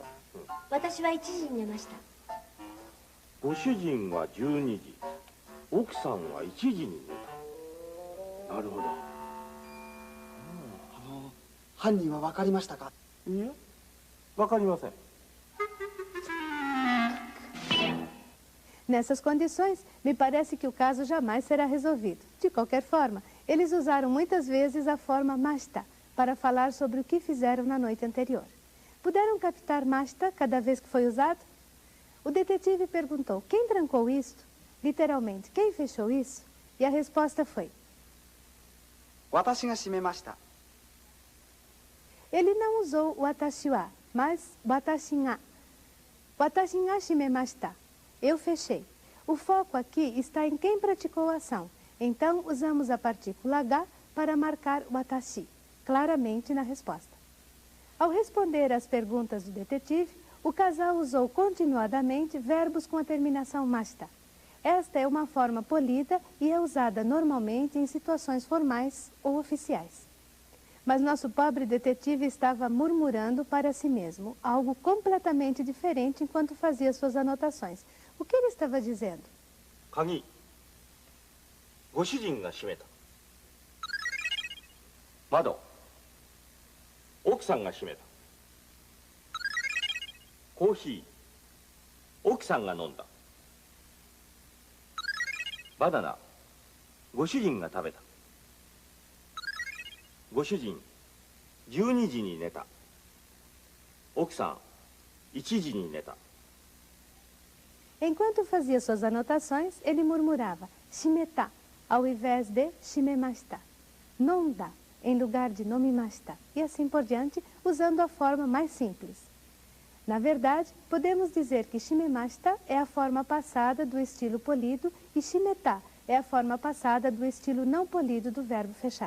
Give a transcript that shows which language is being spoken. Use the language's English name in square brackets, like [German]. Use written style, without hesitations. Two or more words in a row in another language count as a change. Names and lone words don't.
[Japanese] 私は1時に寝ました。ご主人は12時、奥さんは1時に寝た。なるほど。犯人は分かりましたか？いえ、分かりません。 [Portuguese] Nessas condições, me parece que o caso jamais será resolvido. De qualquer forma, eles usaram muitas vezes a forma masta para falar sobre o que fizeram na noite anterior. Puderam captar masta cada vez que foi usado? O detetive perguntou: quem trancou isto? Literalmente, quem fechou isso? E a resposta foi: [Japanese] 私が閉めました。 [Portuguese] Ele não usou o [Japanese] 私は, [Portuguese] mas [Japanese] 私が. 私が閉めました. [Portuguese] Eu fechei. O foco aqui está em quem praticou a ação. Então, usamos a partícula ga para marcar watashi, claramente na resposta. Ao responder às perguntas do detetive, o casal usou continuadamente verbos com a terminação mashita. Esta é uma forma polida e é usada normalmente em situações formais ou oficiais. Mas nosso pobre detetive estava murmurando para si mesmo, algo completamente diferente enquanto fazia suas anotações. O que ele estava dizendo? [Japanese] 鍵、ご主人が閉めた。窓、奥さんが閉めた。コーヒー、奥さんが飲んだ。バナナ、ご主人が食べた。ご主人、12時に寝た。奥さん、1時に寝た。 [Portuguese] Enquanto fazia suas anotações, ele murmurava shimeta ao invés de shimemashita, nonda em lugar de nomimashita e assim por diante, usando a forma mais simples. Na verdade, podemos dizer que shimemashita é a forma passada do estilo polido e shimeta é a forma passada do estilo não polido do verbo fechar.